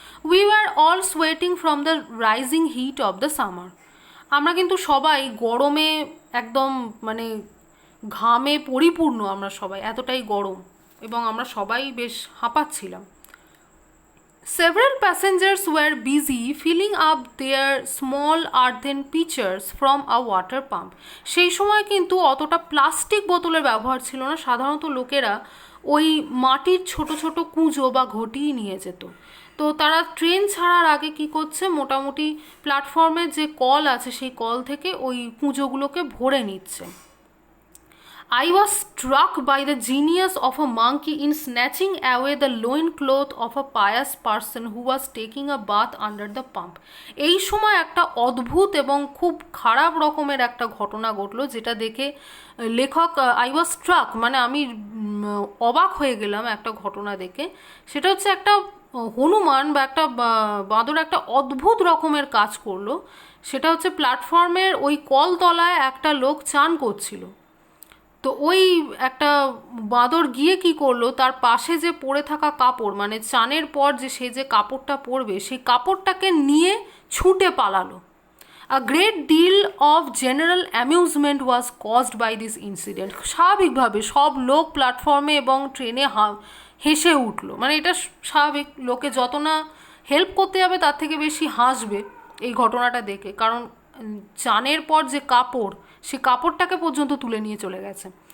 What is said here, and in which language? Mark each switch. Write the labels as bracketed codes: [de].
[en] We were all sweating from the rising heat of the summer. [bn] আমরা কিন্তু সবাই গরমে একদম মানে ঘামে পরিপূর্ণ, আমরা সবাই এতটাই গরম এবং আমরা সবাই বেশ হাঁপাচ্ছিলাম। [en] Several passengers were busy filling up their small earthen pitchers from a water pump. [bn] সেই সময় কিন্তু অতটা প্লাস্টিক বোতলের ব্যবহার ছিল না, সাধারণত লোকেরা ওই মাটির ছোট ছোট কুঁজো বা ঘটিই নিয়ে যেত। তো তারা ট্রেন ছাড়ার আগে কি করছে, মোটামুটি প্ল্যাটফর্মের যে কল আছে সেই কল থেকে ওই কুঁজোগুলোকে ভরে নিচ্ছে। [en] I was struck by the genius of a monkey in snatching away the loincloth of a pious person who was taking a bath under the pump. [bn] এই সময় একটা অদ্ভুত এবং খুব খারাপ রকমের একটা ঘটনা ঘটলো, যেটা দেখে লেখক [en] I was struck [bn] মানে আমি অবাক হয়ে গেলাম একটা ঘটনা দেখে। সেটা হচ্ছে একটা হনুমান বা একটা বাঁদর একটা অদ্ভুত রকমের কাজ করলো। সেটা হচ্ছে প্ল্যাটফর্মের ওই কলতলায় একটা লোক চান করছিল। তো ওই একটা বাঁদর গিয়ে কি করলো, তার পাশে যে পরে থাকা কাপড়, মানে চানের পর যে সে যে কাপড়টা পরবে সেই কাপড়টাকে নিয়ে ছুটে পালালো। [en] A great deal of general amusement was caused by this incident. [bn] স্বাভাবিকভাবে সব লোক প্ল্যাটফর্মে এবং ট্রেনে হেসে উঠলো, মানে এটা স্বাভাবিক, লোকে যত না হেল্প করতে যাবে তার থেকে বেশি হাসবে এই ঘটনাটা দেখে, কারণ চানের পর যে কাপড়, সে কাপড়টাকে পর্যন্ত তুলে নিয়ে চলে গেছে।